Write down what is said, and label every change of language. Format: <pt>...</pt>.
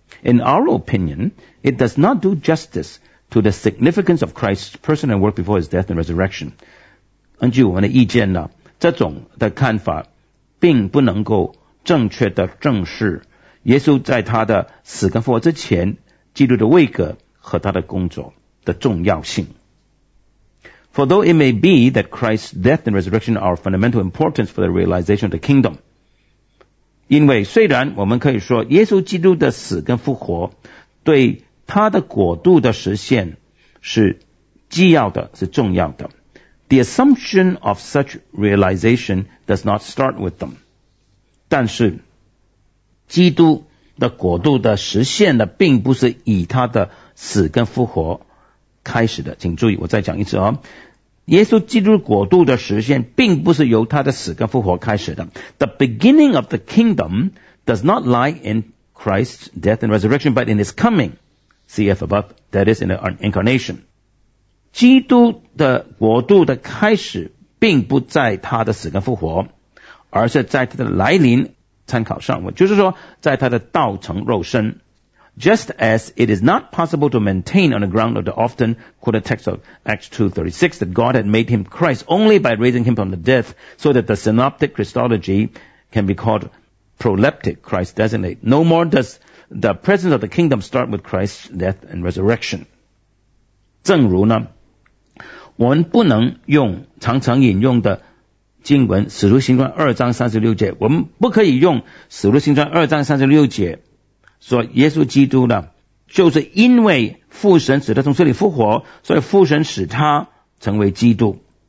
<en>In our opinion, it does not do justice to the significance of Christ's person and work before his death and resurrection.</en> <zh>根据我们的意见呢，这种的看法并不能够正确的证实耶稣在他的死跟复活之前基督的位格和他的工作的重要性。</zh> <en>For though it may be that Christ's death and resurrection are of fundamental importance for the realization of the kingdom.</en> <zh>因为虽然我们可以说耶稣基督的死跟复活对他的国度的实现是既要的，是重要的。</zh> <en>The assumption of such realization does not start with them.</en> <zh>但是基督的国度的实现呢，并不是以他的死跟复活开始的，请注意，我再讲一次耶稣基督国度的实现并不是由他的死跟复活开始的。</zh> <en>The beginning of the kingdom does not lie in Christ's death and resurrection, but in his coming, cf above, that is in the incarnation.</en> <zh>基督的国度的开始并不在他的死跟复活，而是在他的来临，参考上文，就是说在他的道成肉身。</zh> <en>Just as it is not possible to maintain on the ground of the often quoted text of Acts 2:36 that God had made him Christ only by raising him from the dead, so that the synoptic Christology can be called proleptic Christ designate. No more does the presence of the kingdom start with Christ's death and resurrection.</en> <zh>正如呢，我们不能用常常引用的经文《使徒行传》二章三十六节，我们不可以用《使徒行传》二章三十六节说耶稣基督呢，就是因为父神使他从死里复活，所以父神使他成为基督，</zh>